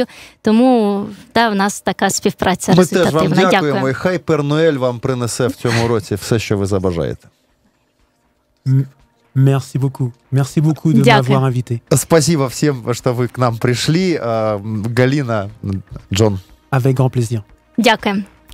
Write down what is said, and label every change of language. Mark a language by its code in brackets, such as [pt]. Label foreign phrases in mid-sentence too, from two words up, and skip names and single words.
[uk] Тому в нас така співпраця результативна. Ми теж вам дякуємо, і хай Пер Ноель вам принесе в цьому році все, що ви забажаєте. [fr] Merci beaucoup. Merci beaucoup de m'avoir invité. [ru] Спасибо всем, что вы к нам пришли. Галина, Джон. [fr] Avec grand plaisir. [uk] Дякую.